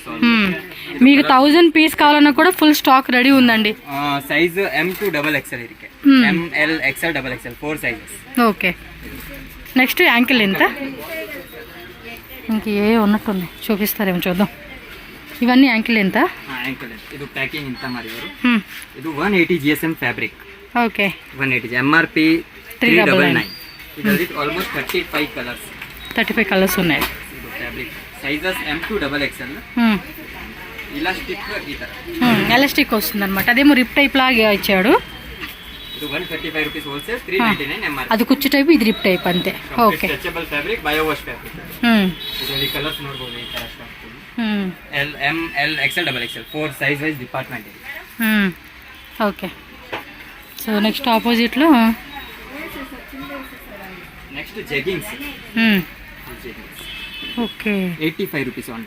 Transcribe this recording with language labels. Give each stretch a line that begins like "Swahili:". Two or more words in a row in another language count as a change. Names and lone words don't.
Telugu: మీకు 1000 పీస్ కావాలన్నా కూడా
English: full stock ready
Telugu: ఉందండి
English: size M to XXL ఇరికే ML XL XXL 4 sizes ok next ankle
Telugu: ఎంత ఇంకే ఉన్నట్టుంది చూపిస్తారేమో చూద్దాం ఇవన్నీ యాంకిల్ ఎంత
Kannada: ಇದು ಪ್ಯಾಕಿಂಗ್ ಇಂತ ಮಾಡಿದ್ರು ಇದು
English: 180 GSM fabric
Kannada: ಓಕೆ 180 ఎంఆర్పి 399 ಇದರಲ್ಲಿ ಆಲ್ಮೋಸ್ಟ್ 35
Telugu: కలర్స్ ఉన్నాయి
English: fabric sizes M to XXL elastic
Kannada: ಈ ತರ
Telugu: ఎలాస్టిక్ వస్తుందన్నమాట అదేమో
English: rip type
Telugu: లాగా ఇచ్చాడు
English: ಇದು 135 rupees wholesale 399 MRP
Telugu: అది కుచ్చు టైప్ ఇది
English: rip type
Telugu: అంతే ఓకే
English: stretchable fabric bio wash fabric
Kannada: ಇದರಲ್ಲಿ ಕಲರ್ಸ್ ನೋಡಬಹುದು ಈ ತರ ಸ್ಟಾಕ್
English: ML XL XXL 4 size wise department ఇది ok so next ఆపోజిట్లో next jeggings ఓకే 85 rupees only